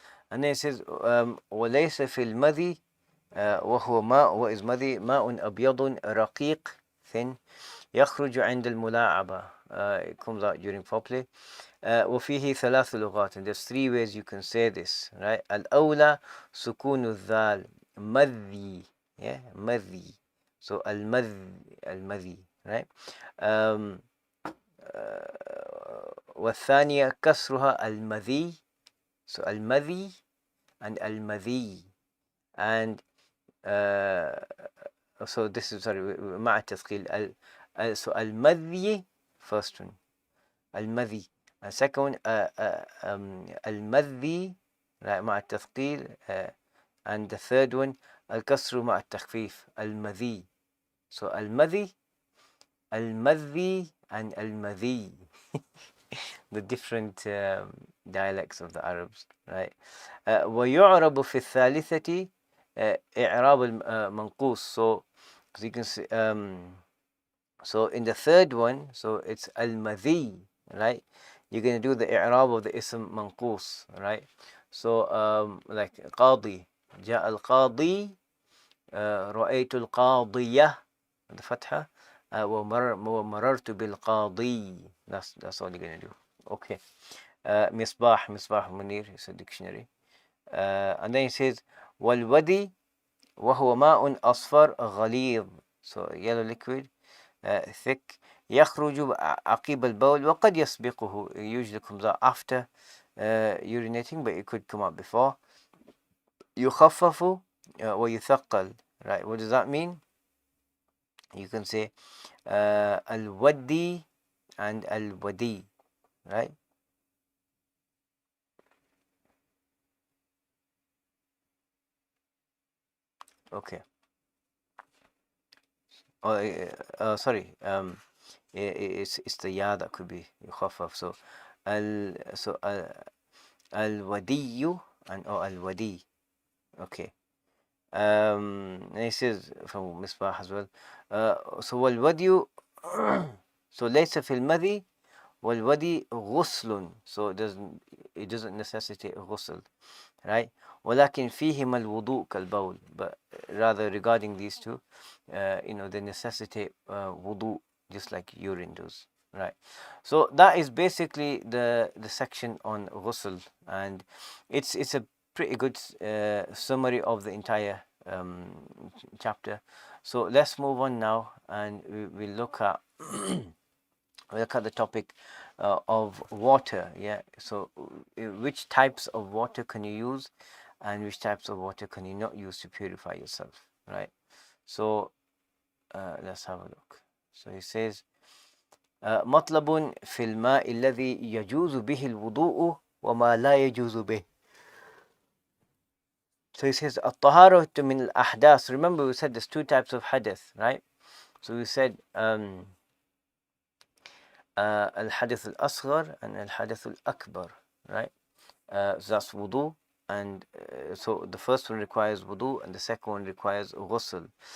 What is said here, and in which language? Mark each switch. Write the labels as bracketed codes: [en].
[en] And then it says [ar] وَلَيْسَ فِي الْمَذِي وهو ماء, [en] what is مذي? [ar] ماء أبيض رقيق thin يخرج عند الملاعبة, [en] it comes out during foreplay. [ar] وفيه ثلاث لغات, [en] and there's three ways you can say this, right? [ar] الأولى سكون الذال, مذي, yeah, مذي. [en] So المذي, right? [ar] والثانية كسرها المذي, so المذي and المذي. [en] And so this is, sorry, مع التثقيل. So المذي, first one, المذي, and second one المذي, right, [ar] مع التثقيل, [en] and the third one [ar] الكسر مع التخفيف, [en] المذي. [ar] So المذي, المذي and المذي. [en] The different dialects of the Arabs, right? [ar] ويعرب في الثالثة إعراب المنقوص. [en] So you can see, so in the third one, so it's al-madhi, right? You're going to do the i'rab of the ism manqus, right? So like qadi, [ar] جاء القاضي, رأيت القاضية, [en] the fatha, [ar] ومررت بالقاضي. [en] That's all you're going to do. Okay. Misbah Munir is a dictionary. And then he says [ar] والودي وهو ماء أصفر غليظ, [en] so yellow liquid, thick, [ar] يخرج عقيب البول وقد يسبقه, [en] it usually comes out after urinating, but it could come out before. [ar] يخفف ويثقل, right? [en] What does that mean? You can say الودي and al-wadi, right? Okay. Oh, sorry. It's the ya that could be khaffaf. So al-wadiyu and al-wadi. Okay. And this is from Misbah as well. So wal-wadiyu. [ar] So laysa fil madhi wal-wadi ghuslun. [en] So it doesn't necessitate a ghusl, right? [ar] ولكن فيهما الوضوء كالبول. [en] But rather regarding these two, they necessitate wudu just like urine does, right? So that is basically the section on ghusl, and it's a pretty good summary of the entire chapter. So let's move on now, and we look at the topic of water. Yeah, so which types of water can you use, and which types of water can you not use to purify yourself, right? So let's have a look. So he says [ar] مطلب في الماء الذي يجوز به الوضوء وما لا يجوز به. [en] So he says [ar] الطهارة من الأحداث. [en] Remember we said there's two types of hadith, right? So we said الحدث الأصغر and الحدث الأكبر, right? So that's wudu, and so the first one requires wudu and the second one requires ghusl.